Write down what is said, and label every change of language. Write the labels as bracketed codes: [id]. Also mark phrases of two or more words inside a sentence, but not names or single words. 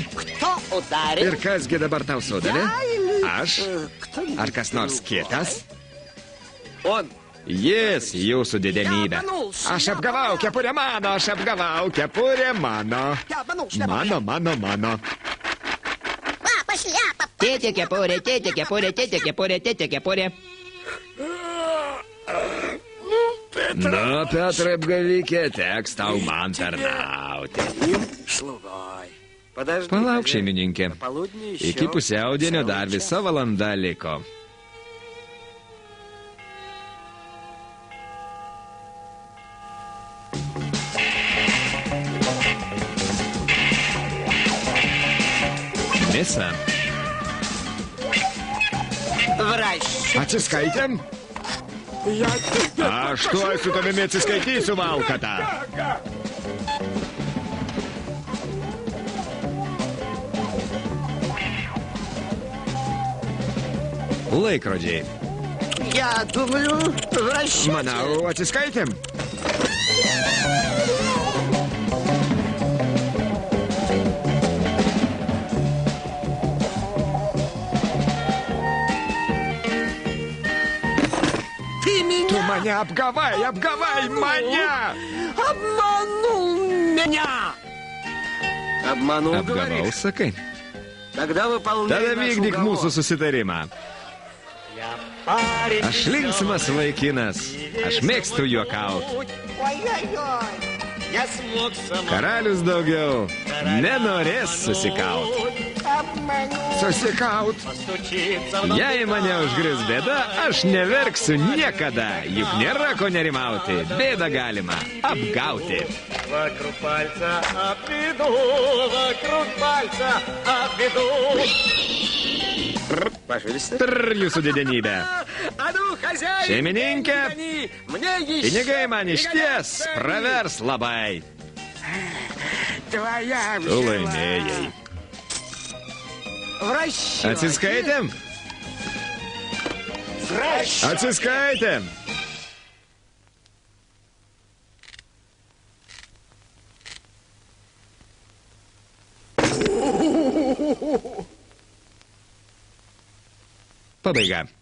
[ru] кто ударил? [lt] ir kasgi dabar tau sudavė? Aš? [ru] Кто? [lt] Ar kas nors kitas? [ru] Он. [lt] Jis, jūsų didenybė. Aš apgavau, kepurė mano, aš apgavau, kepurė mano. [ru] Я обманул. [lt] Mano. Tėte kepurė, tėte kepurė, tėte kepurė, tėte kepurė. Nu, Petrai apgavikė, teks tau man tarnauti. [ru] Слугой. Подожди. [lt] Palauk, [ru] хозяин. [lt] šeimininkė. [ru] До полудня еще [lt] Iki pusiaudienio dar [ru] целый [lt] visa valanda liko. Misa. [ru] Врач. [lt] Atsiskaitėm? Aš tuoj su tavimi atsiskaitysiu, valkata. Laikrodžiai. [ru] Я думаю, в расчете. [lt] Manau, atsiskaitėm. [ru] Ты меня [lt] Tu mane apgavai mane. [ru] обманул меня. Обманул, [lt] Apgavau, [ru] говоришь? [lt] sakai. [ru] Тогда выполняй [lt] Tada [ru] наш [lt] vykdyk [ru] уговор. [lt] mūsų susitarimą. [ru] Парень [lt] Aš linksmas vaikinas. Aš mėgstu juokauti. [ru] Ой-ой-ой. Я смог сама. [lt] Karalius daugiau nenorės susikauti. Susikaut. Jei mane užgris bėda, aš neverksiu niekada. Juk nėra ko nerimauti. Bėdą galima apgauti. [ru] Вокруг пальца обведу, вокруг пальца обведу. Ваше Величество. [lt] Trr, jūsų didenybė. [ru] А ну, хозяин! [lt] Šeimininkė, [ru] гони, мне еще [lt] pinigai man [ru] не [lt] išties [ru] годятся. [lt] pravers labai. [ru] Твоя [lt] Tu laimėjai. [ru] В расчете. [lt] Atsiskaitėm? [ru] В расчете. [lt] Atsiskaitėm. Pabaiga.